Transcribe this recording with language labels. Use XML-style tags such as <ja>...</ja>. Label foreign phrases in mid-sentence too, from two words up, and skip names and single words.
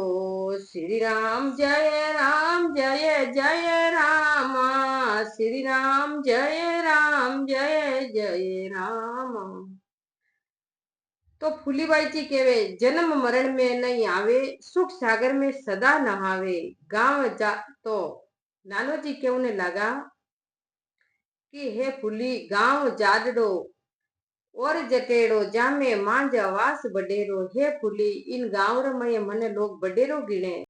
<mwr>श्री राम जय जय राम, श्री राम जय जय राम। तो फूलीबाई जी केवे, जन्म मरण में नहीं आवे, सुख सागर में सदा नहावे। गांव जा तो नानो जी केवने लगा कि हे फूली गांव जाडड़ो और जटेड़ो, जामे मांझ वास बडेरो। हे फूली इन गांव में मने लोग बडेरो गिणे।</mwr>